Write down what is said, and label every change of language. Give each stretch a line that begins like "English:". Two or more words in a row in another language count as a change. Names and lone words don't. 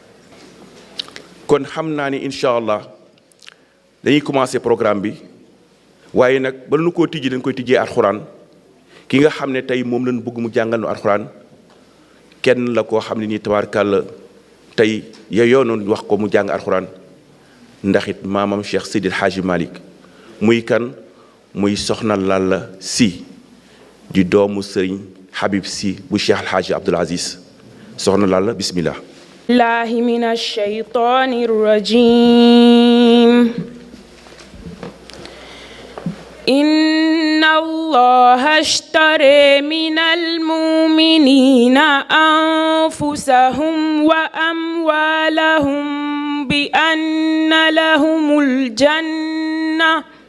Wolof: kon xam naa ni
Arabic: إن شاء الله
Wolof: dañuy
French: commencer programme
Wolof: bi waaye nag bala nu koo tijji dañ koy tijjee alxuraan ki nga xam ne tey moom lañ bëgg mu jàngal nu alxuraan kenn la koo xam ne nii tabaarkàlla tey yeyoo noonu wax ko mu jàng alxuraan ndax it maamam Cheikh Seydil Hadji Malick muy kan muy soxna Lalla Sy di doomu Serigne Habib Sy bu Cheikh El Hadji Abdoul Aziz soxna Lalla bismillah
Arabic: بالله من الشيطان الرجيم إن الله اشترى من المؤمنين أنفسهم وأموالهم بأن لهم الجنة